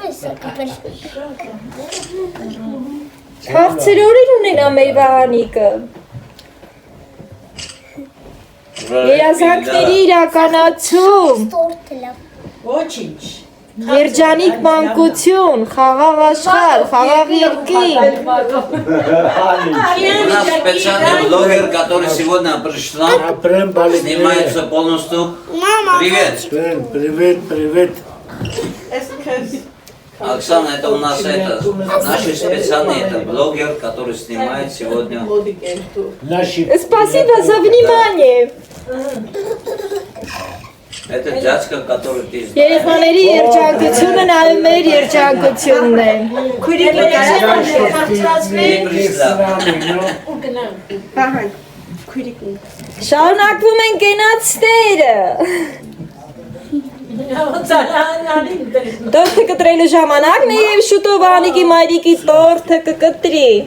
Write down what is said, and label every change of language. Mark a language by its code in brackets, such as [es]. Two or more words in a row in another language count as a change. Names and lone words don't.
[hy] Քաղցրորին ունենա մեր Վահանիկը։ Երազանքների իրականացում, Ոչինչ։ երջանիկ մանկություն, խաղաղ աշխարհ, խաղաղ երկիր։ [ru] У нас специальный блогер, который сегодня пришла, снимается полностью. Привет! Привет. Оксана, это у нас наш специальный блогер, который снимает сегодня. Спасибо за внимание. Это дядька, который ты знаешь. [hy] Երեխաների երջանկությունը նայում մեր երջանկությունն է։ [ru] Ты пришла. [hy] Շարունակվում են կենացները։ Տորթը կտրելու ժամանակն է եւ շուտով Վահանիկի մայրիկի տորթը կկտրի։